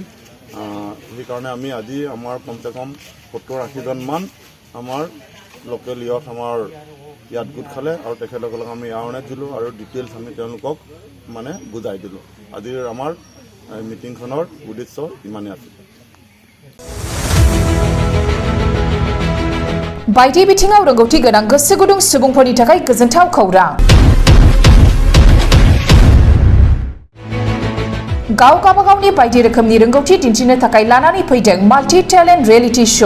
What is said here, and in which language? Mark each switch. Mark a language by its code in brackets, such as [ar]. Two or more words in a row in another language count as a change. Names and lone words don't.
[as] সেইকাৰণে আমি আজি আমাৰ কমচে কম 70-80জনমান আমাৰ [en] local youth [as] আমাৰ ইয়াত গোট খালে আৰু তেখেতসকলক আমি এৱাৰনেছ দিলোঁ আৰু ডিটেইলছ আমি তেওঁলোকক মানে বুজাই দিলোঁ। আজিৰ আমাৰ মিটিংখনৰ উদ্দেশ্য ইমানেই আছিল। [brx] बायदि बिथिङाव रोंगौथि गोनां गोसो गुदुं सुबुंफोरनि थाखाय गोजोनथाव खौरां। गाव गावबागावनि बायदि रोखोमनि रोंगौथि दिन्थिनो थाखाय लानानै फैदों [en] multi talent reality show.